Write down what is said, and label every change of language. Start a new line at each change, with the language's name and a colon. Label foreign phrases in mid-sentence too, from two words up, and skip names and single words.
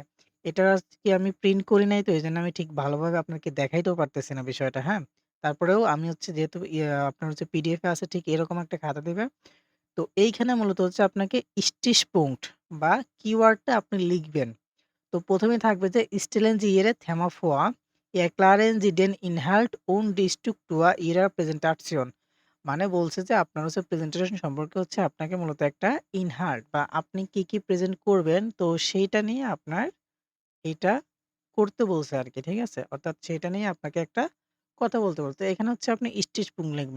Bangla: এটা আমি প্রিন্ট করি নাই, তো এজন্য আমি ঠিক ভালোভাবে আপনাকে দেখাইতেও পারতেছি না বিষয়টা, হ্যাঁ? তারপরেও আমি যেহেতু আপনার পিডিএফ এ আছে ঠিক এরকম একটা খাতা দিবে। তো এইখানে মূলত আপনাকে Stichpunkt বা কিওয়ার্ডটা আপনি লিখবেন। তো ১ম এ থাকবে যে
German: stellen Sie Ihre Thema vor, erklären Sie den Inhalt und die Struktur Ihrer Präsentation।
Bangla: মানে বলছে যে আপনার প্রেজেন্টেশন সম্পর্কে আপনাকে মূলত একটা ইনহাল্ট বা আপনি কি প্রেজেন্ট করবেন তো সেইটা নিয়ে আপনার এটা করতে বলছে আরকি, ঠিক আছে? অর্থাৎ সেটা নিয়ে আপনাকে একটা কথা বলতে বলছে। এখানে আপনি Stichpunkt লিখবেন।